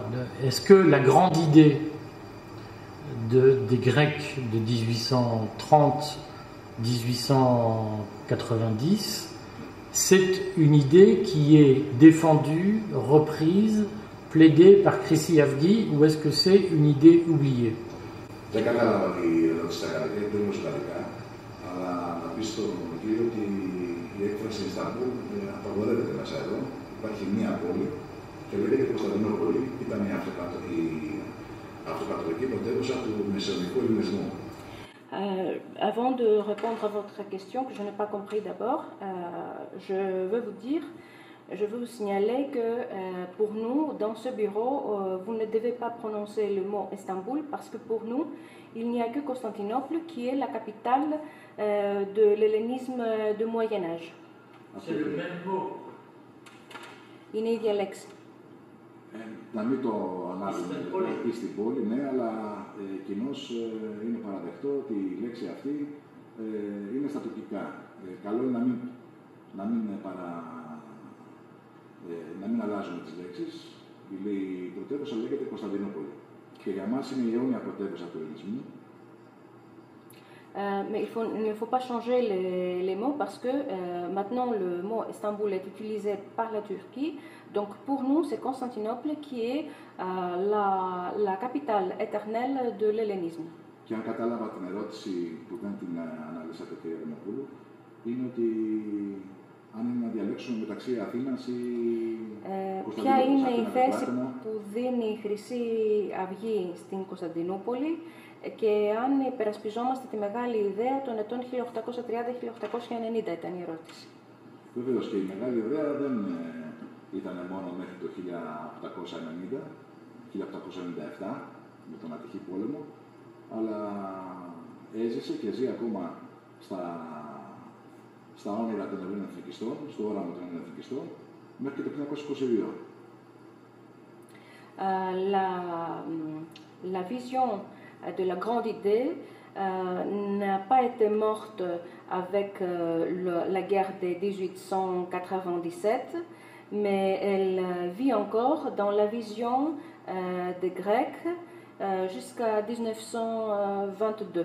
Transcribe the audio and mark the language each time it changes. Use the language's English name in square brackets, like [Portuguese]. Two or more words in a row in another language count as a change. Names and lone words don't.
[French] Est-ce que la grande idée des Grecs de 1830-1890, c'est une idée qui est défendue, reprise, plaidée par Chrysi Avgi, ou est-ce que c'est une idée oubliée? [Greek] Δεν κατάλαβα τι ερώτηση θα κάνετε, δεν είμαι γαλλικά, αλλά να πει στον κύριο ότι η έκφραση Ισταμπούλ απαγορεύεται μέσα εδώ. Υπάρχει μία πόλη και λέγεται Κωνσταντινούπολη. Ήταν η αυτοκρατορική πρωτεύουσα του μεσαιωνικού ελληνισμού. [French] Avant de répondre à votre question, que je n'ai pas compris d'abord, je veux vous signaler que pour nous, dans ce bureau, vous ne devez pas prononcer le mot Istanbul parce que pour nous, il n'y a que Constantinople qui est la capitale de l'hellénisme du Moyen-Âge. C'est le même mot. [Greek] Είναι η ίδια λέξη. Να μην το ανάβουμε στην πόλη, ναι, αλλά κοινώς είναι παραδεκτό ότι η λέξη αυτή είναι στα τουρκικά. Καλό είναι να μην αλλάζουμε τις λέξεις. Η πρωτεύουσα λέγεται Κωνσταντινούπολη. Και για μας είναι η αιώνια πρωτεύουσα του ελληνισμού. [French] Mais il ne faut pas changer les mots parce que maintenant le mot Istanbul est utilisé par la Turquie. Donc pour nous, c'est Constantinople qui est la capitale éternelle de l'hellénisme. [Greek] Και αν κατάλαβα την ερώτηση που δεν την αναλύσατε, κύριε Δημοπούλου, είναι ότι αν είναι να διαλέξουμε μεταξύ Αθήνας ή Κωνσταντινούπολης. Ποια είναι η θέση που δίνει η Χρυσή Αυγή στην Κωνσταντινούπολη και αν υπερασπιζόμαστε τη μεγάλη ιδέα των ετών 1830-1890 ήταν η ερώτηση. Βεβαίως και η μεγάλη ιδέα δεν ήταν μόνο μέχρι το 1890, 1897 με τον ατυχή πόλεμο, αλλά έζησε και ζει ακόμα στα όνειρα των Ελλήνων εθνικιστών, στο όραμα των Ελλήνων εθνικιστών, μέχρι και το 1922. [French] La vision de la grande idée n'a pas été morte avec la guerre de 1897, mais elle vit encore dans la vision des Grecs jusqu'à 1922.